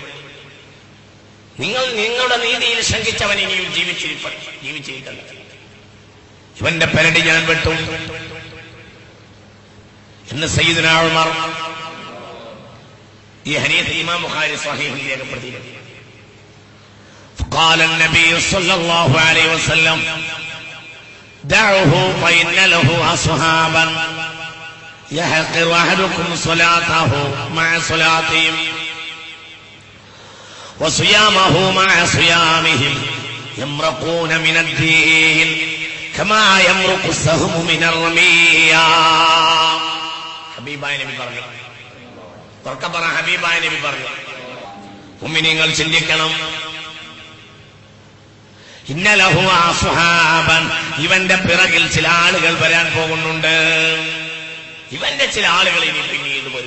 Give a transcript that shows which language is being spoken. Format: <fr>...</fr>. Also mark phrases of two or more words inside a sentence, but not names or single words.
<ml>നിങ്ങളുടെ നീതിയിൽ ശങ്കിച്ചവൻ ഇനിയും ജീവിച്ചിരിക്കണ്ട, ഇവന്റെ പെരടി ഞാൻ വെട്ടും എന്ന് സയ്യിദുനാ ഉമർ. ഈ ഹദീസ് ഇമാം ബുഖാരി സ്വഹീഹിൽ രേഖപ്പെടുത്തിയിട്ടുണ്ട്.</ml> <ar>فقال النبي صلى الله عليه وسلم دعوه فإن له أصحابا يحقر أحدكم صلاته مع صلاتهم وصيامه مع صيامهم يمرقون من الدين كما يمرق السهم من الرمية.</ar> <ml>ഹബീബായ നബി പറഞ്ഞു, തുറക്കപ്പറ ഹബീബായ നബി പറഞ്ഞു, മുഅ്മിനീങ്ങൾ ചിന്തിക്കണം,</ml> <ar>إن له أصحابا,</ar> <ml>ഇവന്റെ പിറകിൽ ചില ആളുകൾ വരാൻ പോകുന്നുണ്ട്, ഇവന്റെ ചില ആളുകൾ ഇനി പിന്നീട് വരും.</ml>